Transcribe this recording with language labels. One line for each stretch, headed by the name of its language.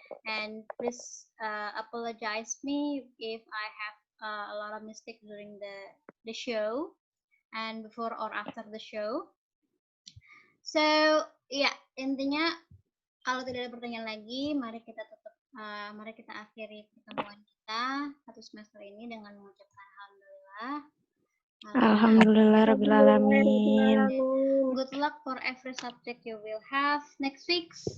English: And please apologize me if I have a lot of mistake during the show and before or after the show.
Indonesian: So ya intinya kalau tidak ada pertanyaan lagi, mari kita akhiri pertemuan kita satu semester ini dengan mengucapkan alhamdulillah.
Arabic: Alhamdulillah Rabbil Alamin.
English: Good luck for every subject you will have next week.